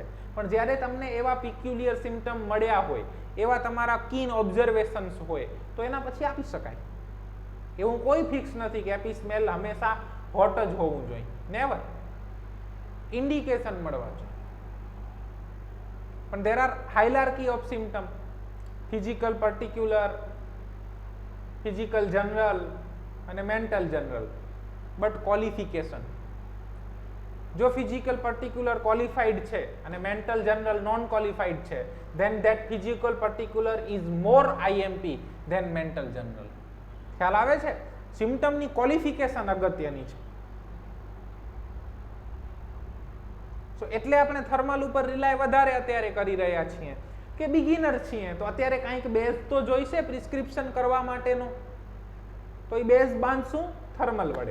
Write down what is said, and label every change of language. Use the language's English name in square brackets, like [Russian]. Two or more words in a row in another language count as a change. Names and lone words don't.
[Gujarati] પણ જ્યારે તમને એવા [English] peculiar symptom [Gujarati] મળ્યા હોય, એવા તમારા [English] keen observations [Gujarati] હોય, તો એના પછી આપી શકાય. એવું કોઈ ફિક્સ નથી કે એપિસ્મેલ હંમેશા હોટ જ હોવું જોઈએ. નેવર. ઇન્ડિકેશન મળવા જોઈએ. [English] પણ there are hierarchy of symptom, physical particular, physical general અને mental general, but qualification. જો physical particular qualified [Gujarati] છે અને mental general non qualified છે, [English] then that physical particular is more IMP than mental general. [Gujarati] ખ્યાલ આવે છે? સિમ્ટમની ક્વોલિફિકેશન અગત્યની છે. સો એટલે આપણે થર્મલ ઉપર રિલાય વધારે અત્યારે કરી રહ્યા છીએ કે બિગિનર છીએ તો અત્યારે કંઈક બેઝ તો જોઈશે પ્રિસ્ક્રિપ્શન કરવા માટેનો. તો એ બેઝ બાંધશું થર્મલ વડે.